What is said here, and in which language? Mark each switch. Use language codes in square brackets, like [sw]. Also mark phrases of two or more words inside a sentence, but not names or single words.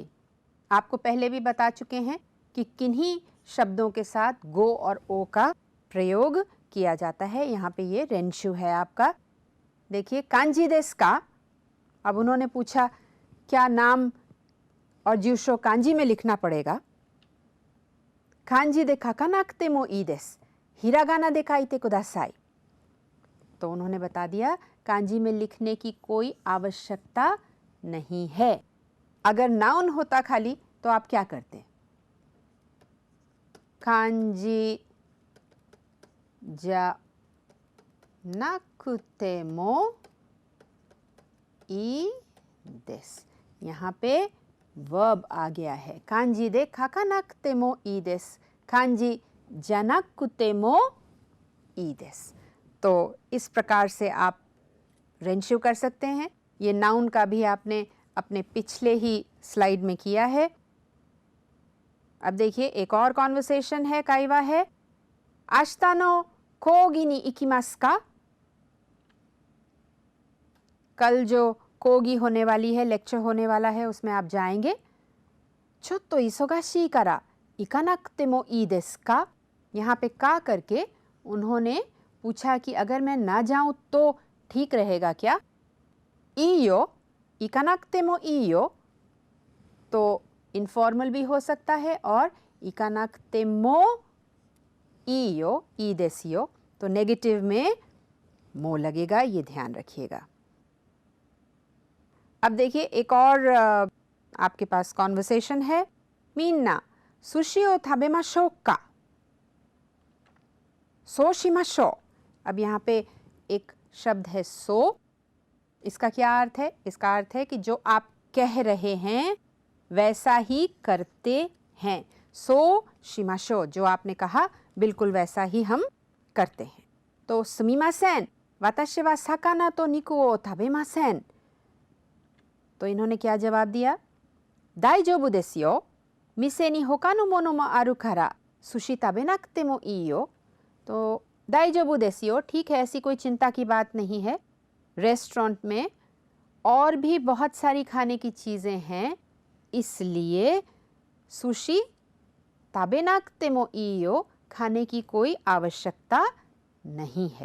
[hi] आपको पहले भी बता चुके हैं कि किन्हीं शब्दों के साथ गो और ओ का प्रयोग किया जाता है। यहाँ पे ये रेंशु है आपका, देखिए, कांजी देस का। अब उन्होंने पूछा क्या नाम और जूशो कांजी में लिखना पड़ेगा? [ja] 漢字で書かなくてもいいです, ひらがなで書いてください. [hi] तो उन्होंने बता दिया कांजी में लिखने की कोई आवश्यकता नहीं है। अगर नाउन होता खाली तो आप क्या करते? [ja] 漢字じゃなくてもいいです。 [hi] यहाँ पे वर्ब आ गया है. [ja] 漢字で書かなくてもいいです. 漢字じゃなくてもいいです. [hi] तो इस प्रकार से आप रेंशु कर सकते हैं. ये नाउन का भी आपने अपने पिछले ही स्लाइड में किया है. अब देखिए एक और कॉन्वर्सेशन है, काइवा है. [ja] 明日の講義に行きますか? [hi] कल जो कोगी होने वाली है, लेक्चर होने वाला है, उसमें आप जाएंगे. [ja] ちょっと忙しいから行かなくてもいいですか? [hi] यहाँ पे का करके उन्होंने पूछा कि अगर मैं ना जाऊं तो ठीक रहेगा क्या? [ja] いいよ、行かなくてもいいよ [hi] तो इनफॉर्मल भी हो सकता है और [ja] 行かなくてもいいよいいですよ [hi] तो नेगेटिव में मो लगेगा, ये ध्यान रखिएगा. अब देखिए एक और आपके पास कॉन्वर्सेशन है. [ja] みんな寿司を食べましょうか? そうしましょう. [hi] अब यहाँ पे एक शब्द है सो. इसका क्या अर्थ है? इसका अर्थ है कि जो आप कह रहे हैं वैसा ही करते हैं. [ja] そうしましょう, [hi] जो आपने कहा बिल्कुल वैसा ही हम करते हैं. [ja] तो すみません、私は魚と肉を食べません. [hi] तो इन्होंने क्या जवाब दिया? [ja] 大丈夫ですよ. 店にほかのものもあるから寿司食べなくてもいいよ. तो 大丈夫ですよ, [hi] ठीक है, ऐसी कोई चिंता की बात नहीं है. रेस्टोरेंट में और भी बहुत सारी खाने की चीज़ें हैं, इसलिए [ja] 寿司食べなくてもいいよ [hi] खाने की कोई आवश्यकता नहीं है.